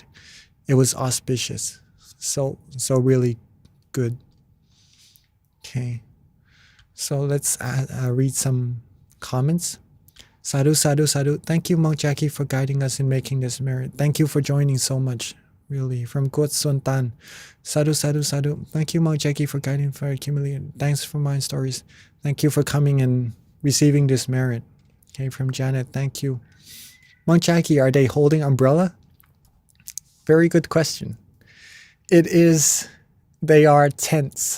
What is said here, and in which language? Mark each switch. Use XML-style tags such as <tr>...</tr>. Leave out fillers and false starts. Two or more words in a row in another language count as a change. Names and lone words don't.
<en>It was auspicious. So really good. Okay. So let's read some comments.</en> <pi>Sadhu, sadhu, sadhu.</pi> <en>Thank you, Monk Jackie, for guiding us in making this merit. Thank you for joining so much, really. From Kot Suntan.</en> <pi>Sadhu, sadhu, sadhu.</pi> <en>Thank you, Monk Jackie, for guiding for accumulating. Thanks for my stories. Thank you for coming and receiving this merit. Okay, from Janet, thank you. Monk Jackie, are they holding umbrella? Very good question. They are tents.</en>